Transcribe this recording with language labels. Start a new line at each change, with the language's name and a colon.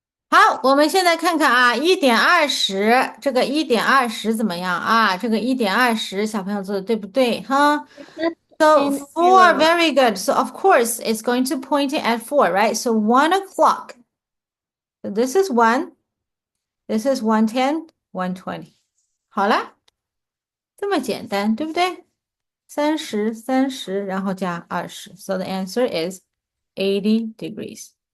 Chinese: 好，我们现在看看啊，1:20，这个1:20怎么样啊？这个1:20，小朋友做的对不对？
English: 哈，So 4, very good. So of course it's going to point it at 4, right? So 1 o'clock. So this is 1, this is 110, 120.
Chinese: 好了，这么简单，对不对？30, 30，然后加20。
English: So the answer is 80 degrees.